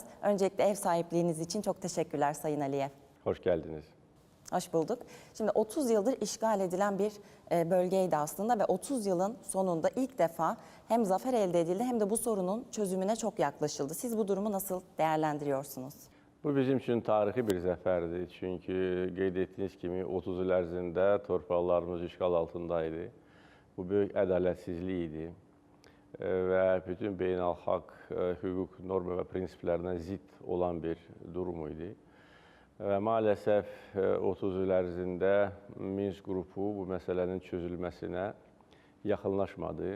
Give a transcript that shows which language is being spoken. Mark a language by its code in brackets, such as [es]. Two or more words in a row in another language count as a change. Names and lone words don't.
[tr] Öncelikle ev sahipliğiniz için çok teşekkürler Sayın Aliyev. Hoş geldiniz. Hoş bulduk. Şimdi 30 yıldır işgal edilen bir bölgeydi aslında ve 30 yılın sonunda ilk defa hem zafer elde edildi hem de bu sorunun çözümüne çok yaklaşıldı. Siz bu durumu nasıl değerlendiriyorsunuz? [az] Bu bizim için tarihi bir zəfərdir. Çünki qeyd etdiyiniz kimi 30 il ərzində torpaqlarımız işğal altındaydı. Bu böyük ədalətsizlik idi və bütün beynəlxalq hüquq norma və prinsiplərinə zidd olan bir durum idi. Və maalesef 30 il ərzində Minsk qrupu bu məsələnin çözülməsinə yaxınlaşmadı.